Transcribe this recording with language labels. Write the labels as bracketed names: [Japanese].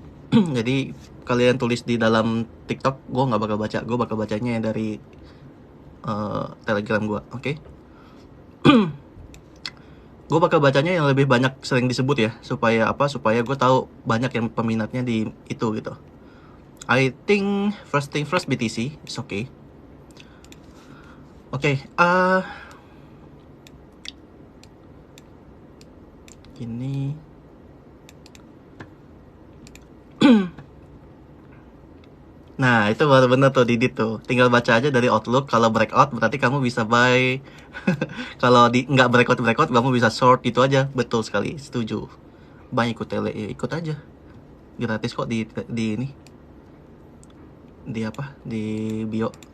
[Indonesian] Jadi kalian tulis di dalam TikTok, gue nggak bakal baca. Gue bakal bacanya yang dari Telegram gue, oke? Gue bakal bacanya yang lebih banyak sering disebut ya, supaya gue tahu banyak yang peminatnya di itu gitu. [English] I think first thing first, BTC is okay. [Indonesian] Oke, ini nah itu baru bener tuh Didit tuh, tinggal baca aja dari Outlook. Kalau breakout berarti kamu bisa buy. Kalau nggak breakout kamu bisa short, itu aja. Betul sekali, setuju. Bang ikut tele ya, ikut aja, gratis kok di ini, di apa, di bio.